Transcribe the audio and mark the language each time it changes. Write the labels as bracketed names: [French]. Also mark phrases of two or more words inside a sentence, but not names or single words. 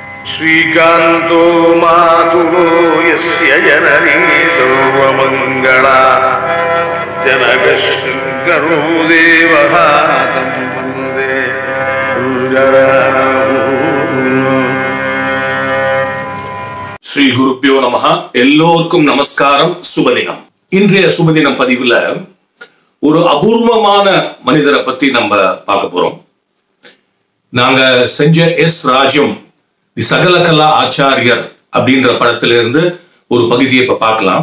[Sanskrit] श्रीकान्तो मातुलो यस्य जननी सर्वमङ्गला जनकशङ्करो देवः तं वन्दे श्री गुरुभ्यो नमः. [Tamil] எல்லோருக்கும் நமஸ்காரம். சுபதினம். இன்றைய சுபதினம் பதிவுல ஒரு அபூர்வமான மனிதரை பத்தி நம்ம பார்க்க போறோம். நாங்க செஞ்ச எஸ் ராஜ்யம் தி சகலகலா ஆச்சாரியர் அப்படின்ற படத்திலிருந்து ஒரு பகுதியை இப்ப பார்க்கலாம்.